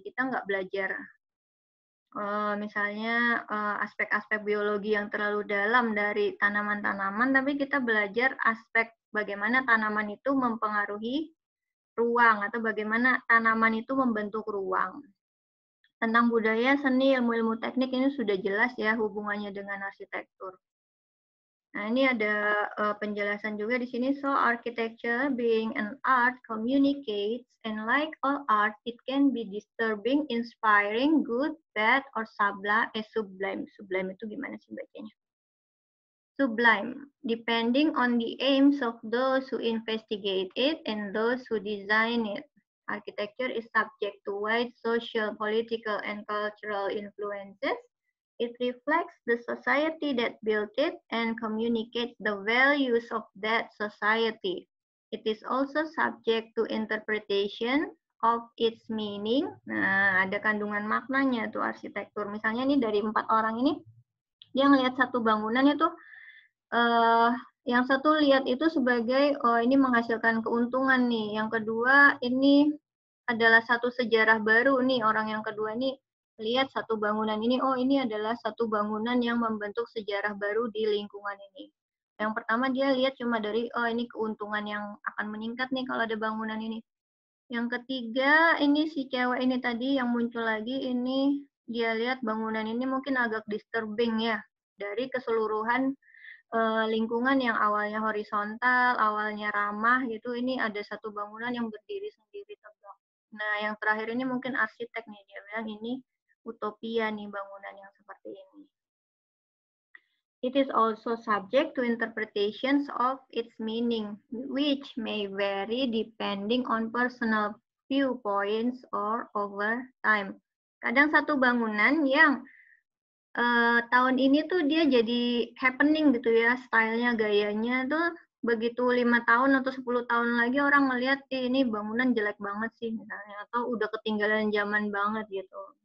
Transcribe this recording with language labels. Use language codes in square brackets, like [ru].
[id] Kita nggak belajar misalnya aspek-aspek biologi yang terlalu dalam dari tanaman-tanaman, tapi kita belajar aspek bagaimana tanaman itu mempengaruhi ruang atau bagaimana tanaman itu membentuk ruang. Tentang budaya, seni, ilmu-ilmu teknik ini sudah jelas ya hubungannya dengan arsitektur. Nah, ini ada penjelasan juga di sini. [en] So, architecture being an art communicates, and like all art, it can be disturbing, inspiring, good, bad, or sublime. [id] Sublime itu gimana sih bacanya? [en] Sublime, depending on the aims of those who investigate it and those who design it. Architecture is subject to wide social, political, and cultural influences. It reflects the society that built it and communicates the values of that society. It is also subject to interpretation of its meaning. [id] Nah, ada kandungan maknanya tuh arsitektur. Misalnya nih dari 4 orang ini, dia ngelihat satu bangunan itu, yang satu lihat itu sebagai, oh ini menghasilkan keuntungan nih. Yang kedua, ini adalah satu sejarah baru nih. Orang yang kedua ini lihat satu bangunan ini, oh ini adalah satu bangunan yang membentuk sejarah baru di lingkungan ini. Yang pertama dia lihat cuma dari, oh ini keuntungan yang akan meningkat nih kalau ada bangunan ini. Yang ketiga, ini si cewek ini tadi yang muncul lagi, ini dia lihat bangunan ini mungkin agak disturbing ya. Dari keseluruhan lingkungan yang awalnya horizontal, awalnya ramah gitu, ini ada satu bangunan yang berdiri sendiri tegak. Nah, yang terakhir ini mungkin arsitek nih, dia bilang ini utopia nih bangunan yang seperti ini. [en] It is also subject to interpretations of its meaning, which may vary depending on personal viewpoints or over time. [id] Kadang satu bangunan yang tahun ini tuh dia jadi happening gitu ya, stylenya, gayanya tuh begitu 5 tahun atau 10 tahun lagi orang ngelihat, ini bangunan jelek banget sih misalnya, atau udah ketinggalan zaman banget gitu.